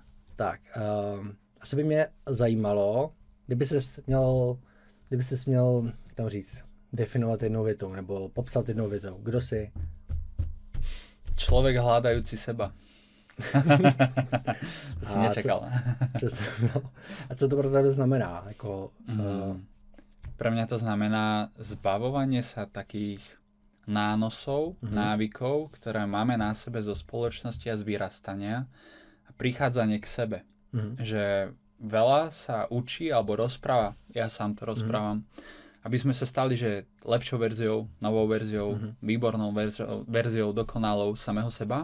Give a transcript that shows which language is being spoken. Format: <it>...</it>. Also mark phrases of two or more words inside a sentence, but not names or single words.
<cs>Tak, asi by mě zajímalo, kdyby ses měl, jak tam říct, definovat jednou větou, nebo popsat jednou větou. Kdo jsi?</cs> <sk>Člověk hľadajúci seba.</sk> <cs>To si nečekal. A co to pro tebe znamená?</cs> <sk>Pre mňa to znamená zbavovanie sa takých nánosov, návykov, ktoré máme na sebe zo spoločnosti a z vyrastania a prichádzanie k sebe. Že veľa sa učí alebo rozpráva, ja sám to rozprávam, aby sme sa stali, že lepšou verziou, novou verziou, výbornou verziou, dokonalou samého seba.</sk>